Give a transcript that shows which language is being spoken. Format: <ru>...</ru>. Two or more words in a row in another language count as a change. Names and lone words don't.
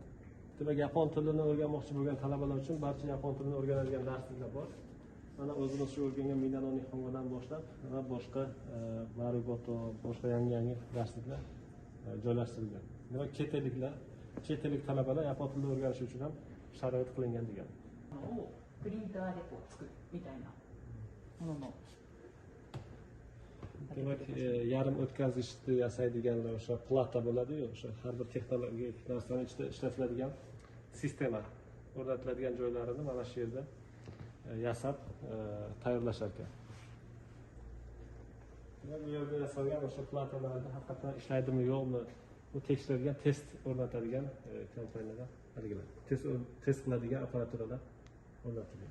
<uz>Demak, yapon tilini o'rganmoqchi bo'lgan talabalar uchun barcha yapon tilini o'rganadigan darsliklar bor. Mana o'zimiz shu o'rgangan Minano Nihongodan boshlab va boshqa Marigoto, boshqa yangi darsliklar joylashtirilgan. Demak, chet ellik talabalar yapon tilini o'rganishi uchun ham sharoit qilingan degan.</uz> <ja>プリンターでこう作るみたいなものの</ja> <uz>Demak, yarim o'tkazgichni yasaydiganlar o'sha plata bo'ladi-yu, o'sha har bir texnologik narsani ichida ishlatiladigan sistema o'rnatiladigan joylarini mana shu yerda yasab tayyorlashar ekan. Bu yerda yasalgan o'sha platalarda haqiqatan ishlaydimi yo'qmi, bu tekshirilgan test o'rnatadigan kompaniyalar, haligilar test qiladigan apparaturalar o'rnatilgan.</uz>